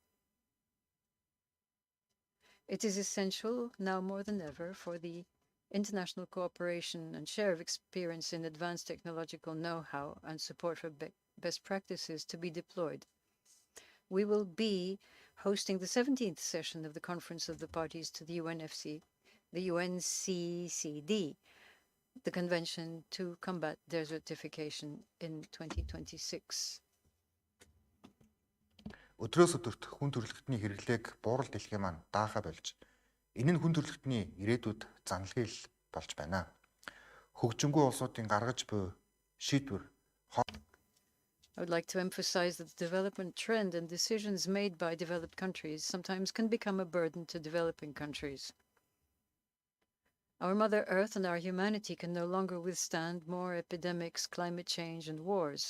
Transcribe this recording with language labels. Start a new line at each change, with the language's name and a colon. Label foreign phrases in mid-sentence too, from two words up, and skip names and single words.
English: It is essential now more than ever for the international cooperation and share of experience in advanced technological know-how and support for best practices to be deployed. We will be hosting the 17th session of the Conference of the Parties to the UNCCD the Convention to Combat Desertification in 2026.
Mongolian: Өдрөөс өдөрт хүн төрөлхтний хэрэглээг буурал дэлхий маань даахаа болж энэ нь хүн төрөлхтний ирээдүйд занлагыг болж байна. Хөгжингүй улсуудын гаргаж буй шийдвэр
English: I would like to emphasize that the development trend and decisions made by developed countries sometimes can become a burden to developing countries. Our Mother Earth and our humanity can no longer withstand more epidemics, climate change, and wars.